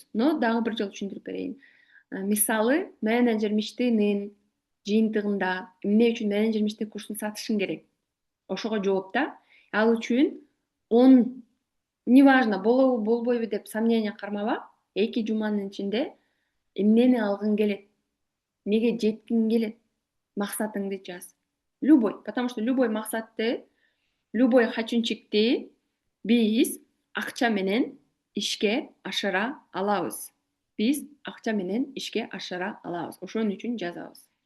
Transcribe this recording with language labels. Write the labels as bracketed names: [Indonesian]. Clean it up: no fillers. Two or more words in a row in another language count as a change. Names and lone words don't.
[Kyrgyz] Но дагы бир жолу түшүндүрүп берейин. Мисалы, менеджер мечтинин жыйынтыгында эмне үчүн менеджер курсун сатышың керек? Ошого жооп да. Ал үчүн 10, неважно, болобу болбойбу деп сомнение кармаба, 2 жуманын ичинде эмнени алгың келет? Неге жеткиң келет? Максатыңды жаз. [Russian] Любой, потому что любой [Kyrgyz] максатты, любой хачунчикти биз акча менен ишке ашыра алабыз. Биз акча менен ишке ашыра алабыз. Ошон үчүн жазабыз.